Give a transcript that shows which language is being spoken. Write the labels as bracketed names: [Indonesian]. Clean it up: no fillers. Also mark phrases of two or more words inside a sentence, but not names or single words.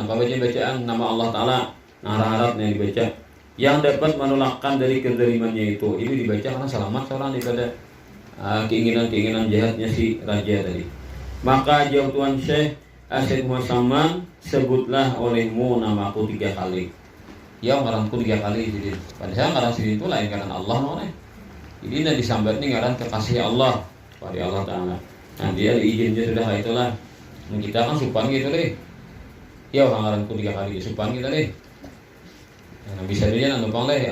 [Banjar] Apa bacaan nama Allah Ta'ala, harap yang dibaca, yang dapat menolakkan dari kezalimannya itu. Ini dibaca karena selamat seorang daripada keinginan jahatnya si raja tadi. Maka jawab Tuan Syekh Asyik Muhammad, sebutlah olehmu namaku 3 kali. Ya, ngaranku 3 kali jadi. Padahal ngaran sini itu lain karena Allah namanya. Jadi ini disambat nih ngaran kekasih Allah pada Allah Ta'ala. Nah, dia diizinnya sudah itulah. Nah, kita kan supan gitu deh. Ya, ngaranku 3 kali supan kita deh. Nah, bisa dia numpang deh.